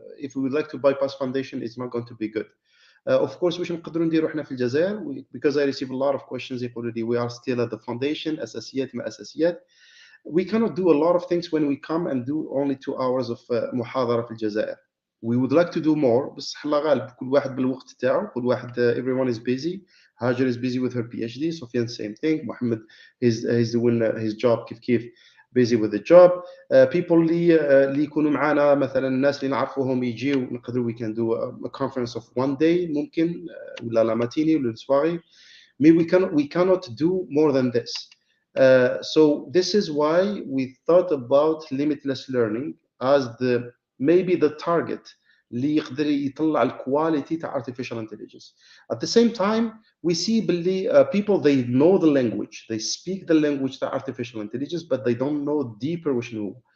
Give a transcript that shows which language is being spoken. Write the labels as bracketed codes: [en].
[en] If we would like to bypass foundation, it's not going to be good. Of course, [ar] واش نقدروا نديروا احنا في الجزائر [en] because I receive a lot of questions [ar] يقولوا لي [en] we are still at the foundation [ar] اساسيات ما اساسيات. [en] We cannot do a lot of things when we come and do only 2 hours of [ar] محاضرة في الجزائر. [en] We would like to do more [ar] بس الله غالب كل واحد بالوقت تاعو. كل واحد [en] everyone is busy. Hajar is busy with her PhD. Sofyan same thing. Mohammed he's doing his job [ar] كيف [en] busy with the job. [ar] People اللي يكونوا معنا مثلا الناس اللي نعرفوهم يجيو نقدروا [en] we can do a conference of one day [ar] ممكن ولا لا ماتيني ولا السواغي. [en] We cannot do more than this. So this is why we thought about limitless learning as maybe the target [ar] اللي يقدر يطلع الكواليتي تاع [en] artificial intelligence. At the same time we see باللي people they know the language, they speak the language تاع artificial intelligence but they don't know deeper [ar] وشنو هو.